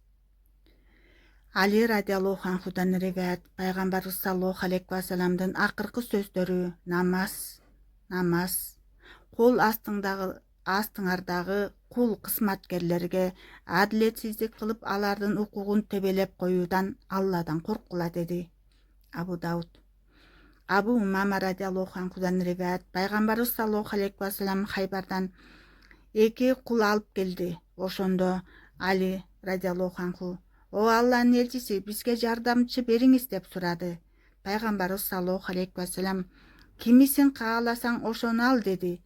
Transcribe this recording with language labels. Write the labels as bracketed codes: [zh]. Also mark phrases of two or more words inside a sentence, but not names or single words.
[ky] Али радиаллаху анхудан риваят, пайгамбарыбыз [ar] صلى الله عليه [ky] вассаламдын акыркы сөздөрү намаз, намаз. Кол астыңардагы кул кызматкерлерге адилетсиздик кылып алардын укугун тебелеп коюудан Алладан корккула деди. Абу Дауд. Абу Умама радиаллаху анхудан риваят, пайгамбарыбыз [ar] صلى الله عليه وسلم [ky] Хайбардан 2 кул алып келди. Ошондо Али [ar] رضي الله عنه: [ky] "О Алланын элчиси, бизге жардамчы бериңиз" деп сурады. Пайгамбарыбыз [ar] صلى الله عليه وسلم: [ky] "Кимисин кааласаң ошону ал" деди.